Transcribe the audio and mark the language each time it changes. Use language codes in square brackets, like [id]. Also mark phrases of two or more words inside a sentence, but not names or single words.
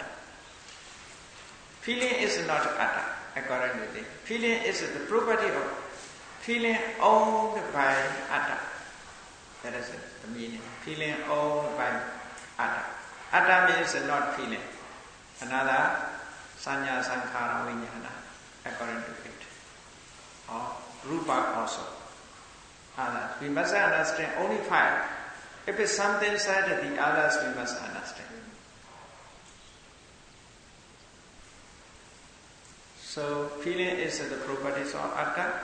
[en] Feeling is not atta, according to them. Feeling is the property of feeling owned by atta. That is the meaning. Feeling owned by atta. Atta means not feeling. Another [pi] sanya, sankhara, vijnana, [en] according to it. Or rupa also. Others. We must understand only five. If it's something said, the others we must understand. So feeling is the properties of atta.